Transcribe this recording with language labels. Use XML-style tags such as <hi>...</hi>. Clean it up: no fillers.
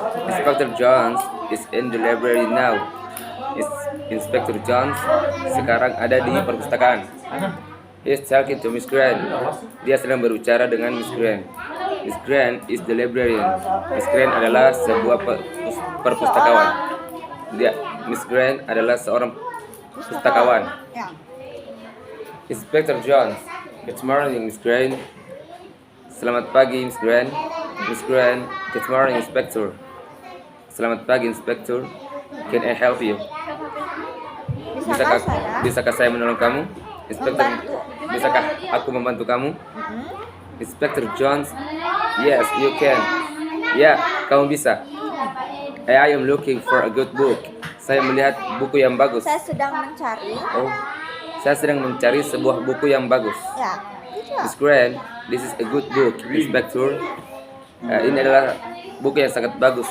<en>Inspector Jones is in the library now.</en> <id>Inspector Jones sekarang ada di perpustakaan.</id> <en>He is talking to Miss Grant.</en> <id>Dia sedang berbicara dengan Miss Grant.</id> <en>Miss Grant is the librarian.</en> <id>Miss Grant adalah sebuah perpustakawan. Miss Grant adalah seorang pustakawan. ya.</id> <en>Inspector Jones. Good morning, Miss Grant.</en> <id>Selamat pagi, Miss Grant.</id> <en>Miss Grant. Good morning, Inspector.</en> <id>Selamat pagi, Inspector.</id> <en>Can I help you?</en> <id>Bisakah saya menolong kamu?</id> <en>Inspector,</en> <id>Membantu. bisakah aku membantu kamu?</id> <en>Inspector Jones, yes, you can.</en> <id>Ya, kamu bisa.</id> <en>I am looking for a good book.</en> <id>Saya melihat buku yang bagus. Saya sedang mencari. Oh, saya sedang mencari sebuah buku yang bagus. Ya, gitu.</id> <en>Miss Grant, this is a good book, Inspector.</en> <id>Ini adalah buku yang sangat bagus.</id>